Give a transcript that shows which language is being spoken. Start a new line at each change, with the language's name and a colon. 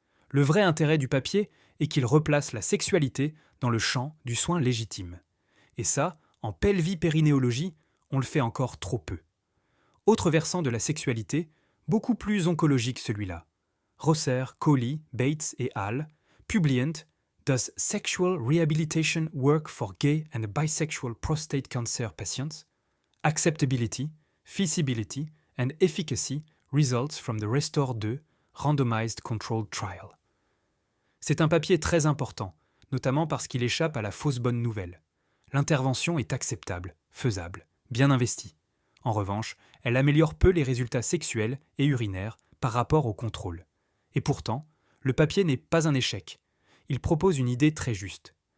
French: Le vrai intérêt du papier est qu'il replace la sexualité dans le champ du soin légitime. Et ça, en pelvipérinéologie, on le fait encore trop peu. Autre versant de la sexualité, beaucoup plus oncologique celui-là. Rosser, Coley, Bates et Hall publient
English: Does sexual rehabilitation work for gay and bisexual prostate cancer patients? Acceptability, feasibility and efficacy results from the RESTORE 2 randomized controlled trial.
French: C'est un papier très important, notamment parce qu'il échappe à la fausse bonne nouvelle. L'intervention est acceptable, faisable, bien investie. En revanche, elle améliore peu les résultats sexuels et urinaires par rapport au contrôle. Et pourtant, le papier n'est pas un échec. Il propose une idée très juste.